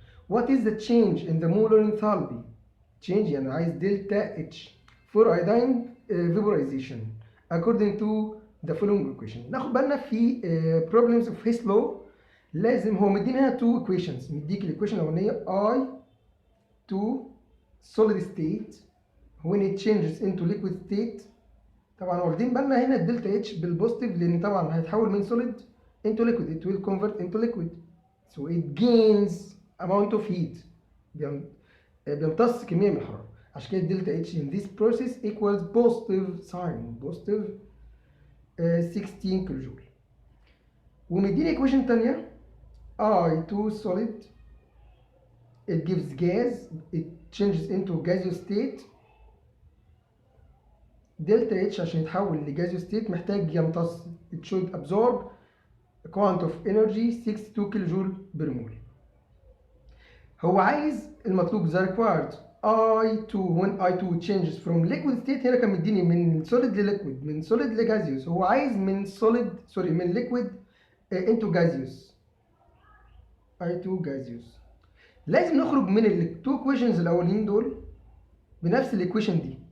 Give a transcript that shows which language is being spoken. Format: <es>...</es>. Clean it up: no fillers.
<en>What is the change in the molar enthalpy? Change يعني عايز delta H for iodine vaporization according to the following equation.</en> <ar>ناخد بالنا في problems of His law لازم هو مدينا هنا two equations، مديك الايكويشن الاولانيه I2 solid state when it changes into liquid state.</ar> <en>طبعا واخدين بالنا هنا الدلتا اتش بالبوزيتيف لان طبعا هيتحول من solid into liquid it will convert into liquid so it gains amount of heat بيمتص كميه من الحراره.</en> <ar>عشان كده الدلتا اتش in this process equals positive sign positive 16 كيلو جول. ومديني ايكويشن ثانيه I2 solid it gives gas it changes into gaseous state delta H عشان يتحول لجازيوس ستيت محتاج يمتص it should absorb a quantity of energy 62 كيلو جول بر مول. هو عايز المطلوب the required I2 when I2 changes from liquid state هنا كان مديني من solid لliquid من solid لجازيوس، هو عايز من solid من liquid into gaseous I2 gaseous. لازم نخرج من التو equations الاولين دول بنفس الايكويشن دي.</ar>